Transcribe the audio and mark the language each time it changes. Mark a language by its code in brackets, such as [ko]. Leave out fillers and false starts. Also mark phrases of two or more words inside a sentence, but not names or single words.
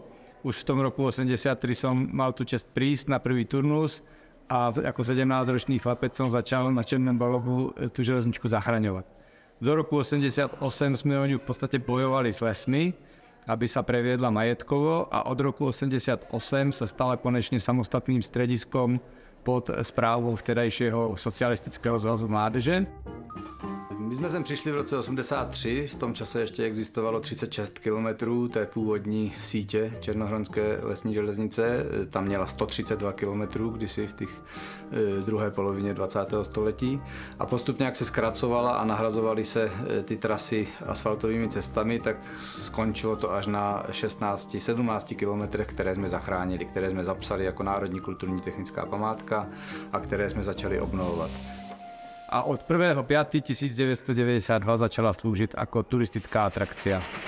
[sk] Už v tom roku 1983 som mal tu čest prísť na prvý turnus a ako 17-ročný chlapec som začal na Černom Balogu tú železničku zachraňovať. Do roku 1988 sme o ňu v podstate bojovali s lesmi, aby sa previedla majetkovo a od roku 1988 sa stala konečne samostatným strediskom pod správou vtedajšieho socialistického zvazu mládeže. [cs] My jsme sem přišli v roce 83, v tom čase ještě existovalo 36 km té původní sítě Černohronské lesní železnice. Tam měla 132 km kdysi v těch druhé polovině 20. století. A postupně, jak se zkracovala a nahrazovaly se ty trasy asfaltovými cestami, tak skončilo to až na 16-17 km, které jsme zachránili, které jsme zapsali jako Národní kulturní technická památka a které jsme začali obnovovat. [sk] A od 1.5.1992 začala slúžiť ako turistická atrakcia.